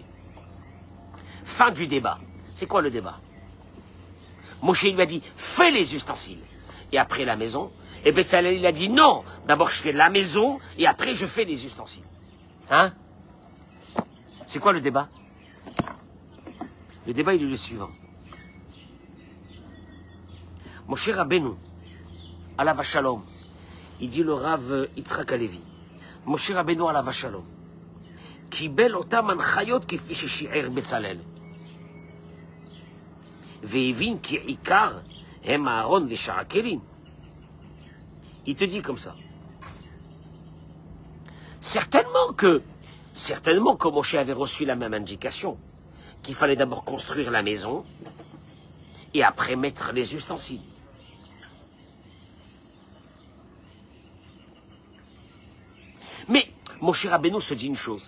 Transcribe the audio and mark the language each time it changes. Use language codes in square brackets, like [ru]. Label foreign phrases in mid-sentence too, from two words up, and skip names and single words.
[fr] Fin du débat. C'est quoi le débat? Moshe lui a dit, fais les ustensiles, et après la maison. Et Betzalel, il a dit, non, d'abord je fais la maison, et après je fais les ustensiles. Hein? C'est quoi le débat? Le débat, il est le suivant. Moshe Rabbeinu, [he] עליו השלום, [fr] il dit le [he] Rav Yitzhak Halevi, Moshe Rabbeinu עליו השלום, קיבל אותם הנחיות כפי ששיער בצלאל. והבין כי עיקר הם אהרון ושאר הכלים. [fr] Il te dit comme ça. Certainement que Moshe avait reçu la même indication, qu'il fallait d'abord construire la maison et après mettre les ustensiles. Mais Moshe Rabbeinu se dit une chose.